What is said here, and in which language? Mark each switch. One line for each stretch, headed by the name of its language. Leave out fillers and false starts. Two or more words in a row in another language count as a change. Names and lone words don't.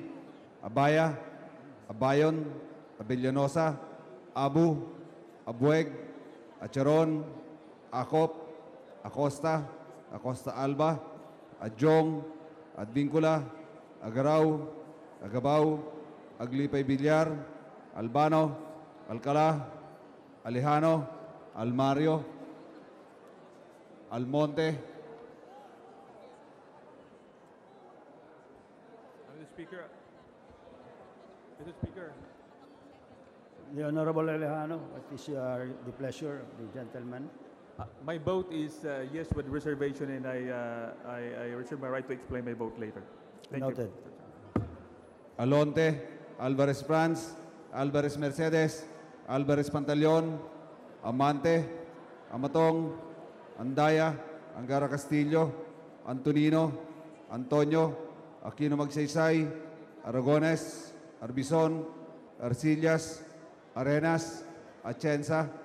English: Abaya, Abayon, Abellanosa, Abu, Abueg, Acharon, Acop, Acosta, Acosta Alba, Adjong, Advincula, Agaraw, Agabao, Aglipay Villar, Albano, Alcala, Alejano, Almario, Almonte. Mr. Speaker. Mr. Speaker. The Honorable Alejano, what is the pleasure of the gentleman? My vote is yes with reservation, and I reserve my right to explain my vote later. Thank Noted. you. Alonte, Alvarez Franz, Alvarez Mercedes, Alvarez Pantaleon, Amante, Amatong, Andaya, Angara Castillo, Antonino, Antonio, Aquino Magsaysay, Aragones, Arbizon, Arcillas, Arenas, Atienza,